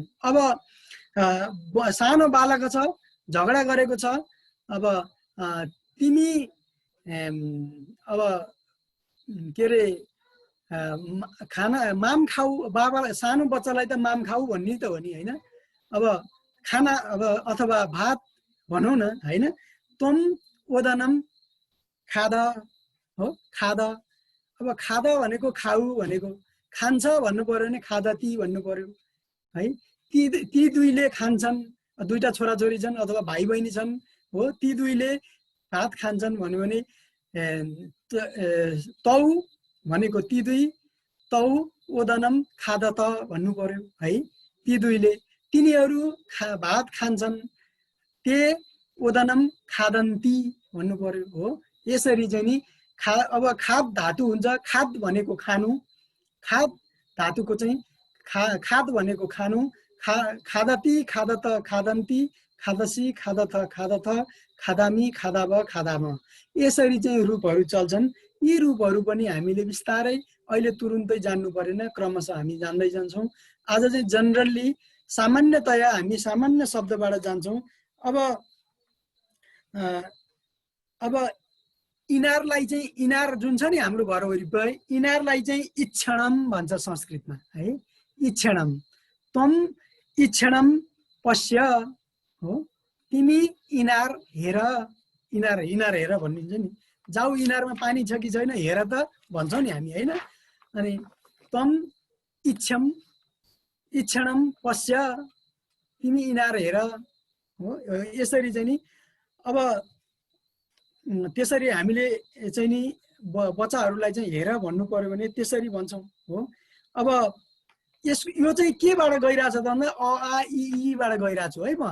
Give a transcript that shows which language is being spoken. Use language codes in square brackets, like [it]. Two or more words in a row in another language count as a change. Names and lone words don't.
[ne] अब सानो बालक छ, झगडा गरेको छ, अब तिमी अब के अरे खाना माम खाऊ, बाबा सानो बच्चालाई त माम खाऊ भन्ने त हो नि हैन। अब खाना अब अथवा भात भनौँ न हैन, [sa] त्वम ओदनम खाद। [ne] हो, खाद, अब खाद भनेको खाऊ भनेको, खान्छ भन्नु पर्यो भने खादती भन्नु पर्यो है। ती दुईले खान्छन्, दुईटा छोराछोरी छन् अथवा भाइ बहिनी छन्। हो, ती दुईले भात खान्छन् भन्यो भने तौ भनेको ती दुई, [sa] तौ ओदनम खादत [ne] भन्नु पर्यो है। ती दुईले, तिनीहरू भात खान्छन्, [sa] ते ओदनम खादन्ती [ne] भन्नु पर्यो। हो, यसरी चाहिँ नि अब खाद धातु हुन्छ, खाद भनेको खानु, खाद धातुको चाहिँ खाद भनेको खानु, [sa] खादती, खादत, खादन्ती, खादसी, खादथ, खादथ, खादामी, खादाव, खादाम, [ne] यसरी चाहिँ रूपहरू चल्छन्। यी रूपहरू पनि हामीले बिस्तारै अहिले तुरुन्तै जान्नु परेन, क्रमशः हामी जान्दै जान्छौं। आज चाहिँ जनरली सामान्यतया हामी सामान्य शब्दबाट जान्छौं। अब इनारलाई चाहिँ, इनार जुन छ नि हाम्रो घर वरिपरि, इनारलाई चाहिँ इक्षणम भन्छ संस्कृतमा है। [sa] इक्षणम, तम इक्षणम पश्य। [ne] हो, तिमी इनार हेर, इनार हेर भनिन्छ नि। जाऊ इनारमा पानी छ कि छैन हेर त भन्छौँ नि हामी हैन। [sa] अनि तम इक्षणम पश्य, [ne] तिमी इनार हेर। हो, यसरी चाहिँ नि अब त्यसरी हामीले चाहिँ नि बच्चाहरूलाई चाहिँ हेर भन्नु पर्यो भने त्यसरी भन्छौँ। हो, अब यो चाहिँ केबाट गइरहेछ त भन्दा अ आ इ बाट गइरहेको छु है म।